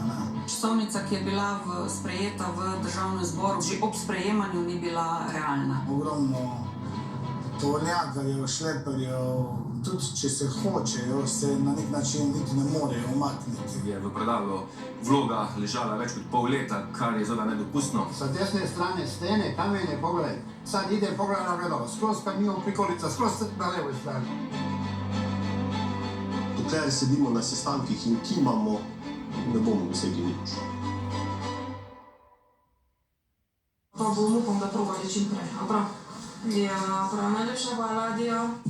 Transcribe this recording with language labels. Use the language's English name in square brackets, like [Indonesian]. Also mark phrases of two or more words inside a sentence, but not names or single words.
[Slovenian] Časovnica, ki je bila sprejeta v državnem zboru, že ob sprejemanju ni bila realna. Ogromno tovornjakarjev, šleperjev, tudi če se hočejo, se na nek način niti ne morejo umakniti. Je v predalu vloga ležala več kot pol leta, kar je zelo nedopustno. [Serbian] Sa desne strane stene, kamenje, pogledaj. Sad ide, pogledaj na gledalo, skroz pa mimo prikolica, skroz na levoj strani. [Slovenian] Dokler sedimo na sestankih in kimamo, ne bomo dosegli nič. Pa bom upam, da probali čim prej. Prav? Ja, prav, najlepša hvala, adijo.